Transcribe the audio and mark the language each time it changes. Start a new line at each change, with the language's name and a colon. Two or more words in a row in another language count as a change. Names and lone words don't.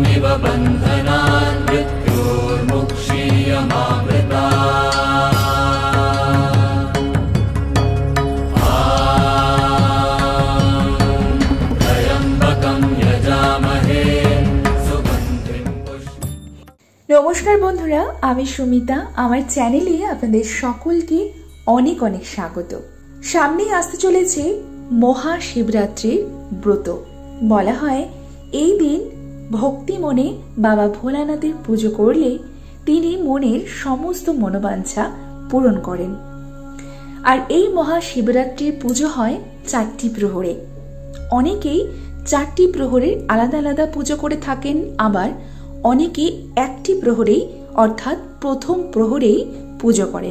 Sanskrit: बन्धनान् मृत्योर्मुक्षीयमामृतात्। त्र्यम्बकं यजामहे सुगन्धिं पुष्टिवर्धनम्।
Bangla: নমস্কার বন্ধুরা, আমি সুমিতা। আমার চ্যানেলে আপনাদের সকলকে অনেক অনেক স্বাগত। সামনে আসতে চলেছে মহাশিবরাত্রির ব্রত। বলা হয় এই দিন ভক্তি মনে বাবা ভোলানাথের পুজো করলে তিনি মনের সমস্ত মনোবাঞ্ছা পূরণ করেন। আর এই মহাশিবরাত্রির পুজো হয় ৪টি প্রহরে। অনেকেই ৪টি প্রহরের আলাদা আলাদা পুজো করে থাকেন, আবার অনেকে একটি প্রহরেই অর্থাৎ প্রথম প্রহরেই পুজো করেন।